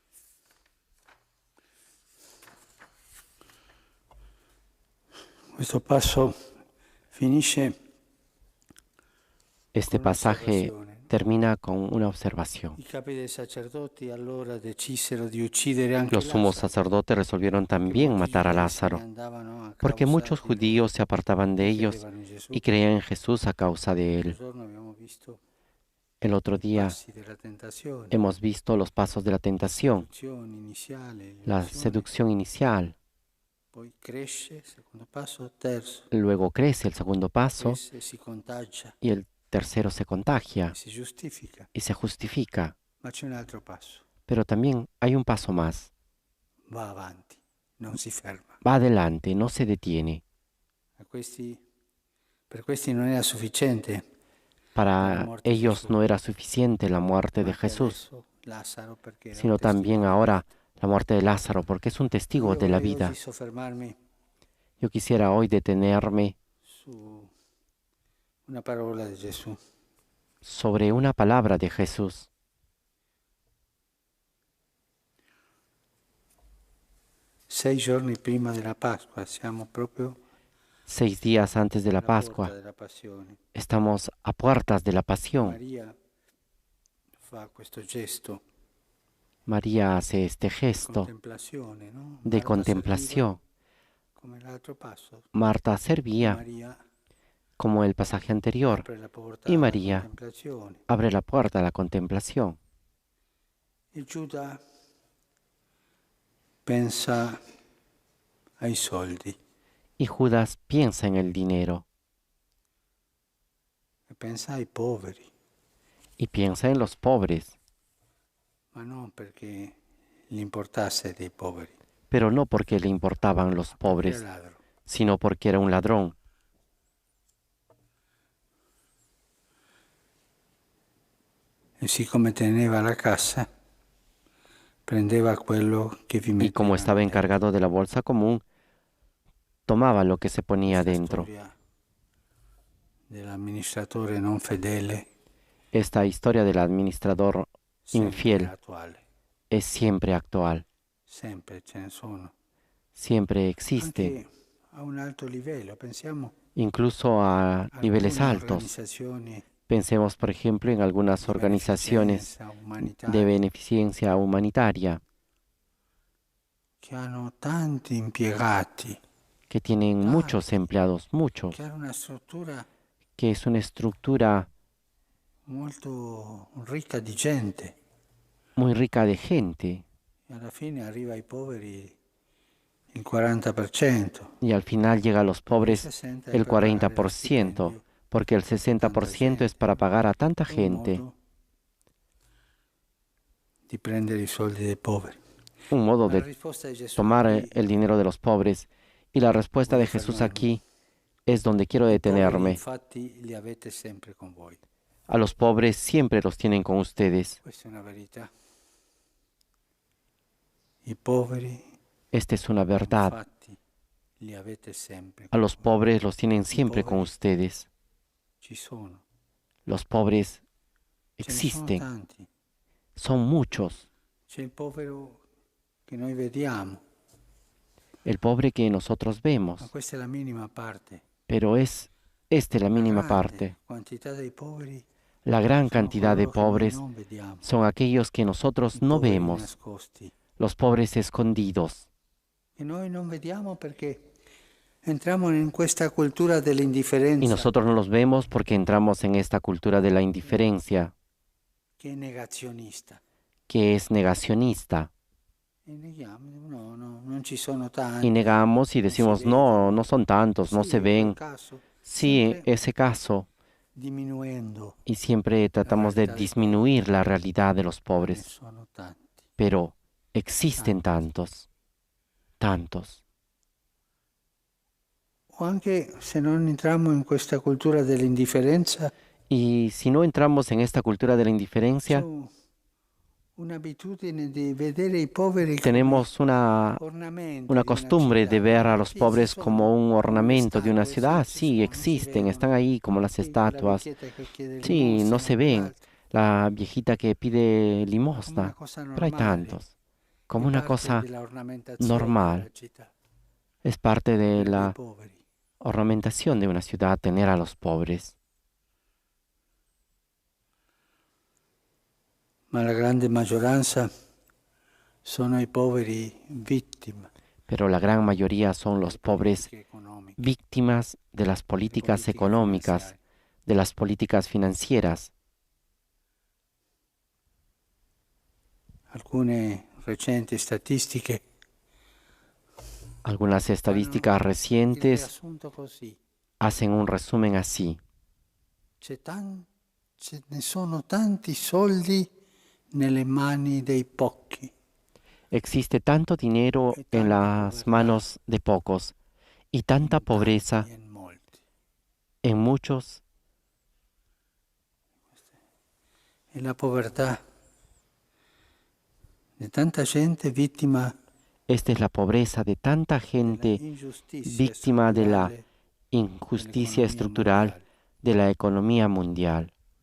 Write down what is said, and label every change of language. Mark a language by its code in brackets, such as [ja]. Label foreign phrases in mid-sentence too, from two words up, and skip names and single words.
[it] Questo passo finisce [es] Este con pasaje [it] un'osservazione. [es] termina con una observación. [it] I capi dei sacerdoti allora decisero di uccidere anche [es] Los sumos [it] Lazzaro, [es] sacerdotes resolvieron [it] perché [es] también [it] molti [es] matar a [it] giudei se ne [es] Lázaro, [it] andavano a [es] porque [it] causa [es] muchos [it] di lui [es] judíos se apartaban de [it] e [es] ellos [it] credevano in Gesù. [es] y creían en Jesús a causa de [it] L'altro [es] él. [it] giorno abbiamo visto [es] El otro [it] i [es] día [it] passi della tentazione, [es] hemos visto los pasos de la [it] la [es] tentación, [it] seduzione iniziale, [es] la [it] l'illusione, [es] seducción inicial, [it] poi cresce, secondo passo, terzo, [es] luego crece el segundo paso [it] cresce, si contagia, [es] y el tercero se contagia [it] si giustifica. [es] y se justifica. [it] Ma c'è un altro passo. [es] Pero también hay un paso más. [it] Va avanti, non si ferma. [es] Va adelante, no se detiene. [it] Per questi non era sufficiente [es] Para ellos no era suficiente la muerte de Jesús, [it] Lazzaro perché era un [es] sino también ahora la muerte de Lázaro, porque es un testigo [it] Io [es] de la [it] vorrei [es] vida. [it] oggi soffermarmi [es] Yo quisiera hoy detenerme [it] su una parola di Gesù. [es] sobre una palabra de Jesús. [it] 6 giorni prima della Pasqua, siamo proprio [es] 6 días antes de la [it] alla porta [es] Pascua, [it] della Passione. [es] estamos a puertas de la pasión. [it] Maria fa questo gesto [es] María hace este [it] di [es] gesto [it] contemplazione, no? [es] de Marta contemplación. [it] serviva come l'altro passo. [es] Marta servía [it] Maria [es] como el pasaje anterior [it] apre la porta [es] y [it] alla [es] María [it] contemplazione. [es] abre la puerta a la contemplación. [it] E Giuda pensa ai soldi [es] Y Judas piensa en el dinero [it] e pensa ai poveri, [es] y piensa en los pobres, [it] ma non perché gli importasse dei poveri, [es] pero no porque le importaban los [it] era [es] pobres, [it] ladro. [es] sino porque era un ladrón. [it] E siccome teneva la cassa, prendeva quello che vi [es] Y [it] metteva [es] como estaba [it] dentro. [es] encargado de la bolsa común, tomaba lo que se ponía [it] Questa [es] dentro. [it] storia dell'amministratore non fedele [es] Esta historia del administrador [it] sempre [es] infiel [it] attuale, [es] es siempre actual, [it] sempre ce ne sono. [es] siempre existe, [it] Anche a un alto livello, pensiamo [es] incluso a niveles [it] alcune [es] altos. [it] organizzazioni [es] Pensemos, por ejemplo, en algunas [it] di [es] organizaciones [it] beneficenza [es] de [it] umanitaria [es] beneficencia humanitaria [it] che hanno tanti impiegati, [es] que tienen muchos empleados, muchos, [it] che hanno una struttura [es] que es una estructura [it] molto ricca di gente [es] muy rica de gente [it] e alla fine arriva ai poveri il 40%. [es] y al final llega a los pobres [it] 60 è [es] el [it] per pagare [es] 40%, [it] stipendio, [es] porque el 60% es para pagar a tanta [it] un [es] gente, [it] modo di prendere i soldi dei poveri. [es] un modo [it] Ma la [es] de [it] risposta di Gesù [es] tomar [it] qui, [es] el dinero de los pobres. Y la respuesta de [it] voglio [es] Jesús [it] fermarmi. [es] aquí es donde quiero [it] I poveri [es] detenerme. [it] infatti li avete sempre con voi. [es] A los pobres siempre los tienen con ustedes. [it] Questa è una verità. I poveri [es] Esta es una verdad. [it] infatti li avete sempre [es] A [it] con [es] los [it] voi. [es] pobres los tienen siempre con pobres ustedes. [it] Ci sono. [es] Los pobres [it] Ce ne sono [es] existen, [it] tanti. [es] son muchos. [it] C'è il povero che noi vediamo, [es] El pobre que nosotros [it] ma [es] vemos, [it] questa è la minima parte. [es] pero es la mínima [it] Grande [es] parte. [it] quantità dei poveri [es] La gran [it] sono [es] cantidad de [it] coloro che noi [es] pobres [it] non vediamo. [es] son aquellos que [it] I [es] nosotros no [it] poveri [es] vemos, [it] nascosti, [es] los pobres escondidos. [it] che noi non vediamo perché entriamo in questa cultura [es] Y [it] dell'indifferenza [es] nosotros no los vemos porque entramos en esta cultura de la indiferencia, [it] che è negazionista. [es] que es negacionista. [it] E neghiamo, no, non ci sono [es] Y [it] tanti. [es] negamos y decimos, no, no son tantos, no [it] Sì, [es] se [it] in quel [es] ven. [it] caso, [es] Sí, [it] sempre [es] ese caso. [it] diminuendo, [es] Y siempre tratamos de realidad de disminuir la realidad de los [it] ne [es] pobres. [it] sono tanti. [es] Pero existen tantos, tantos. [it] O anche se non entriamo in questa cultura dell'indifferenza, [es] Y si no entramos en esta cultura de la [it] c'è [es] indiferencia, [it] un'abitudine di vedere i poveri come [es] tenemos [it] ornamenti [es] una [it] di [es] costumbre de [it] città. [es] ver a los [it] Sì, [es] pobres [it] ci sono, [es] como un [it] come [es] ornamento de una [it] statue, [es] ciudad. [it] sì, ci [es] Sí, [it] sono, si [es] existen, [it] vedono. [es] están ahí como las [it] Sì, quella [es] estatuas. [it] vecchietta che chiede [es] Sí, no limosna, se ven. [it] quell'altro. [es] La viejita que pide [it] Come una [es] limosna. [it] cosa [es] Pero hay [it] normale, [es] tantos. Como [it] è [es] una [it] parte [es] cosa [it] della ornamentazione [es] normal. [it] della città, [es] Es parte de [it] avere dei [es] la [it] poveri. [es] ornamentación de una ciudad tener a los pobres. [it] Ma la grande maggioranza sono i poveri vittime [es] Pero la gran mayoría son los [it] delle [es] pobres [it] politiche economiche, [es] víctimas de las políticas [it] politiche [es] económicas, [it] finanziarie. [es] de las políticas financieras. [it] Alcune recenti statistiche [es] Algunas estadísticas [it] fanno il [es] recientes [it] riassunto così. [es] hacen un resumen así. [it] ce ne sono tanti soldi nelle mani dei pochi [es] Existe tanto dinero [it] e [es] en [it] tanta [es] las [it] povertà [es] manos de pocos y tanta [it] in tanti [es] pobreza [it] e in molti. [es] en muchos. [it] E la povertà di tanta gente vittima [es] Esta es la pobreza de tanta [it] della [es] gente [it] ingiustizia [es] víctima de la [it] strutturale [es] injusticia [it] dell'economia [es] estructural [it] mondiale. [es] de la economía mundial.